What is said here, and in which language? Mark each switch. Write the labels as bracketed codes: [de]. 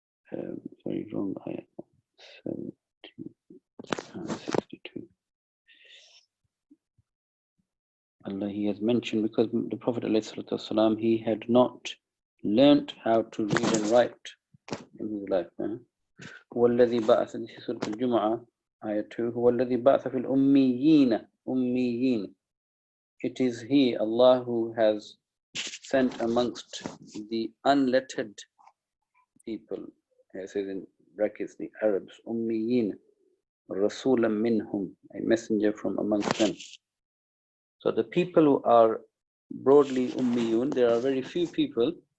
[en] Sorry, wrong ayah. 62. Allah, He has mentioned, because the Prophet ﷺ, he had not learnt how to read and write in his life. [ar] هو الذي بعث في سورة الجمعة آية 2 هو الذي بعث في الأميين أميين. [en] It is He, Allah, who has sent amongst the unlettered people, it says in brackets, the Arabs, Ummiyin, Rasulam minhum, a messenger from amongst them. So the people who are broadly Ummiyun, there are very few people.